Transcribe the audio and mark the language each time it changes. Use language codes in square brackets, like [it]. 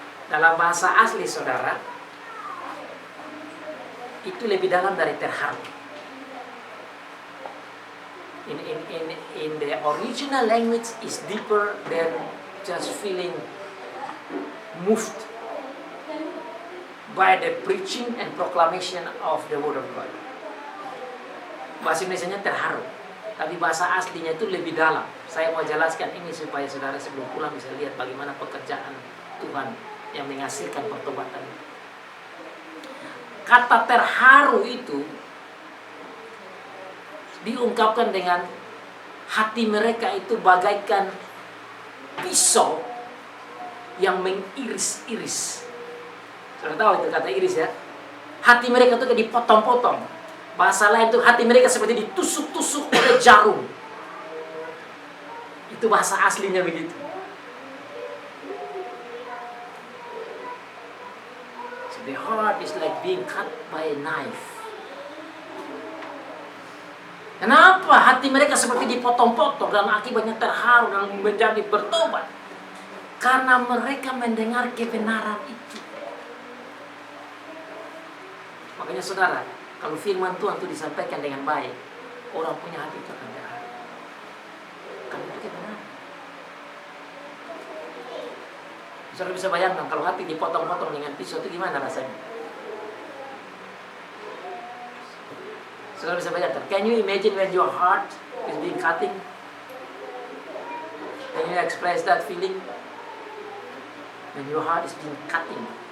[id] Dalam bahasa asli saudara, itu lebih dalam dari terharu. [en] In the original language is deeper than just feeling moved by the preaching and proclamation of the word of God. [id] Bahasa Indonesianya terharu. Tapi bahasa aslinya itu lebih dalam. Saya mau jelaskan ini supaya saudara sebelum pulang bisa lihat bagaimana pekerjaan Tuhan yang menghasilkan pertobatan. Kata terharu itu diungkapkan dengan hati mereka itu bagaikan pisau yang mengiris-iris. Saudara tahu itu kata iris ya? Hati mereka itu kayak dipotong-potong. Bahasa lain itu hati mereka seperti ditusuk-tusuk oleh jarum. Itu bahasa aslinya begitu. [en] So the heart is like being cut by a knife. [id] Kenapa hati mereka seperti dipotong-potong dan akibatnya terharu dan menjadi bertobat? Karena mereka mendengar kebenaran itu. Makanya saudara, kalau firman Tuhan itu disampaikan dengan baik, orang punya hati itu akan terharu. Karena itu kebenaran. Saudara bisa bayangkan kalau hati dipotong-potong dengan pisau itu gimana rasanya? Saudara bisa bayangkan. [en] Can you imagine when your heart is being cutting? Can you express that feeling? When your heart is being cutting.